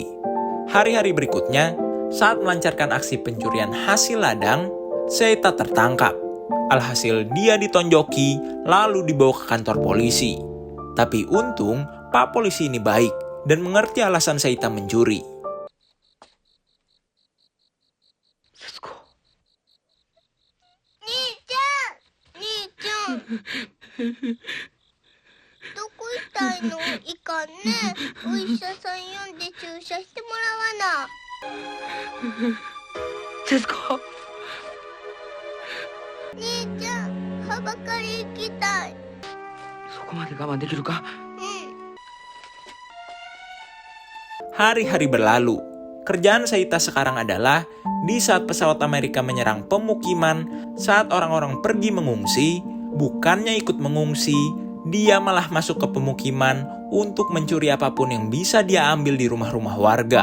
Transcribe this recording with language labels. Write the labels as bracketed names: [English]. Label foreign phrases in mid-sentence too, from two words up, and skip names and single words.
[Indonesian] Hari-hari berikutnya, saat melancarkan aksi pencurian hasil ladang, Seita tertangkap. Alhasil dia ditonjoki lalu dibawa ke kantor polisi. Tapi untung Pak Polisi ini baik dan mengerti alasan Seita mencuri. [Japanese] 節子。兄ちゃん兄ちゃんどこ行ったいの？いかんね。お医者さん呼んで注射してもらわな。節子。兄ちゃんはばかり行きたい。そこまで我慢できるか。 [Indonesian] Hari-hari berlalu. Kerjaan Seita sekarang adalah di saat pesawat Amerika menyerang pemukiman, saat orang-orang pergi mengungsi, bukannya ikut mengungsi, dia malah masuk ke pemukiman untuk mencuri apapun yang bisa dia ambil di rumah-rumah warga.